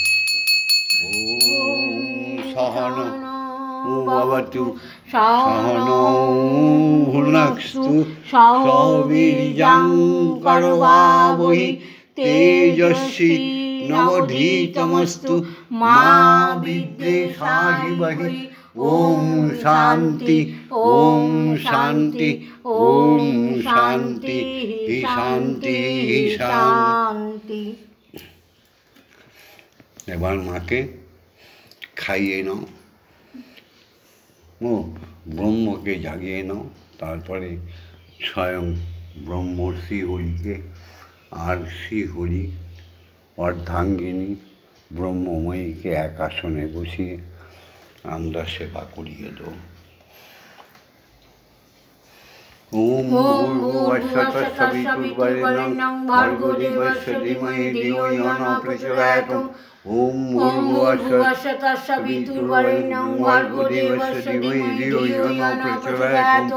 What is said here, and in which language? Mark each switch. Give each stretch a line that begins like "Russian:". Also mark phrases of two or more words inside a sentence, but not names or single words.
Sanskrit: ओम सहना भवतु सहनौ भुनक्तु सह वीर्यं करवावहै तेजस्वी नवधीतमस्तु मा विद्विषावहै। ओम शांति ओम शांति ओम शांति शांति शांति।
Bangla: এবার মাকে খাইয়ে নাও, ও ব্রহ্মকে জাগিয়ে নাও, তারপরে স্বয়ং ব্রহ্ম শ্রীহরিকে আর শ্রীহরি অর্ধাঙ্গিনী ব্রহ্মময়ীকে এক আসনে বসিয়ে আমরা সেবা করিয়ে দেব।
Sanskrit: ओम भूर्भुवस्सुः तत्सवितुर्वरेण्यं भर्गो देवस्य धीमहि धियो यो न प्रचोदयात्। ओम भूर्भुवस्सुः तत्सवितुर्वरेण्यं भर्गो देवस्य धीमहि धियो यो न प्रचोदयात्।